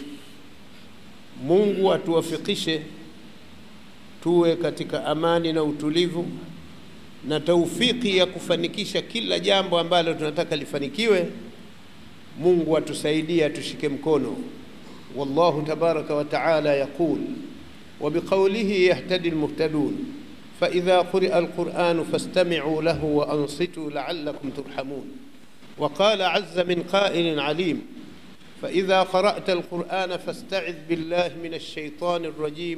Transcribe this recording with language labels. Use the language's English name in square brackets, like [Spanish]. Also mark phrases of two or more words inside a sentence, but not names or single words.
[Swahili] Mungu atuwafikishe tuwe katika amani na utulivu na taufiki ya kufanikisha kila jambo ambalo tunataka lifanikiwe. Mungu atusaidie, atushike mkono. [Arabic] والله تبارك وتعالى يقول وبقوله يهتدي المهتدون فإذا قرئ القرآن فاستمعوا له وأنصتوا لعلكم ترحمون. وقال عز من قائل عليم فإذا قرأت القرآن فاستعذ بالله من الشيطان الرجيم.